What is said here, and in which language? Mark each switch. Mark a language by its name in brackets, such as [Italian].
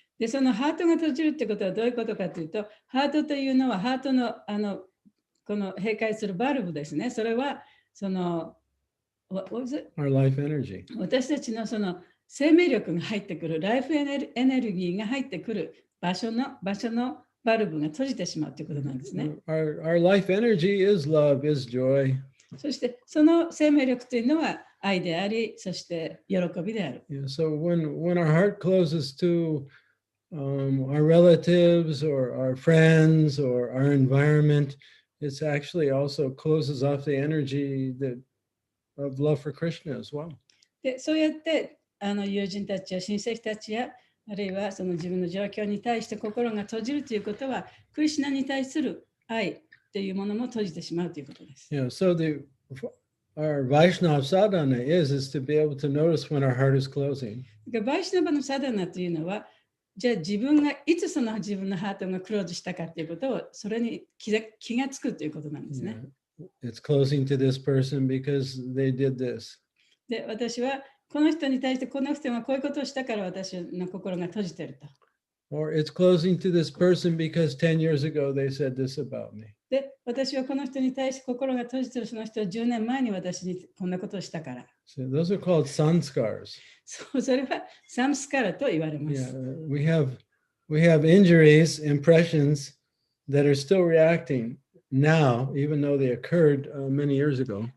[Japanese] でそのハートが閉じるってことはどういうことかというと、ハートというのはハートのこの閉会するバルブですね。それはその [English] what was it? Our life energy. [Japanese] 私たちのその生命力が入ってくる、ライフエネルギーが入ってくる場所のバルブが閉じてしまうということなんですね。 [English] Our life energy is love, is joy. [Japanese] そしてその生命力というのは愛であり、そして喜びである。 [English] Yeah. So when our heart closes to our relatives or our friends or our environment, it's actually also closes off the energy of love for Krishna as well. [Japanese] でそうやって友人たちや親戚たちやあるいはその自分の状況に対して心が閉じるということはクリシュナに対する愛というものも閉じてしまうということです。 [English] Yeah. So our Vaishnava sadhana is to be able to notice when our heart is closing. [Japanese] だからバイシュナバのサダナというのはじゃあ自分がいつその自分のハートがクローズしたかということをそれに気がつくということなんですね。 [English] It's closing to this person because they did this. [Japanese] で私はこの人に対してこの人がこういうことをしたから私の心が閉じていると。 [English] Or it's closing to this person because 10 years ago they said this about me. [Japanese] で私はこの人に対して心が閉じているその人は10年前に私にこんなことをしたから。 [English] So those are called sanskars. [Japanese] それはサムスカラと言われま [English] Yeah, [Japanese] す。 [English] we have injuries, impressions that are still reacting now, even though they occurred many years ago.